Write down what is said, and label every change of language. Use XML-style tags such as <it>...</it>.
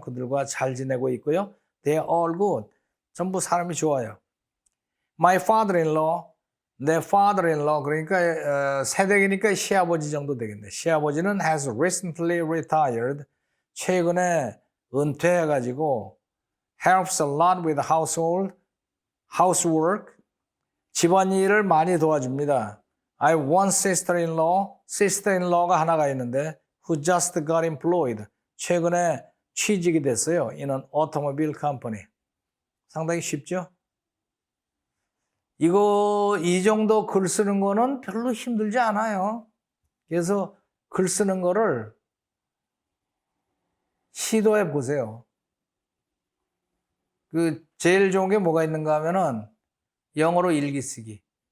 <ko>그들과 잘 지내고 있고요.</ko> <en>They are all good.</en> <ko>전부 사람이 좋아요.</ko> <en>My father-in-law.</en> <ko>내 father-in-law. 그러니까 새댁이니까 시아버지 정도 되겠네. 시아버지는</ko> <en>has recently retired.</en> <ko>최근에 은퇴해가지고</ko> <en>helps a lot with housework.</en> <ko>집안일을 많이 도와줍니다.</ko> <en>I have one sister-in-law. sister-in-law가</en> <ko>하나가 있는데</ko> <en>who just got employed.</en> <ko>최근에 취직이 됐어요.</ko> <en>in an automobile company.</en> <ko>상당히 쉽죠? 이 정도 글 쓰는 거는 별로 힘들지 않아요. 그래서 글 쓰는 거를 시도해 보세요. 제일 좋은 게 뭐가 있는가 하면은 영어로 일기 쓰기.</ko>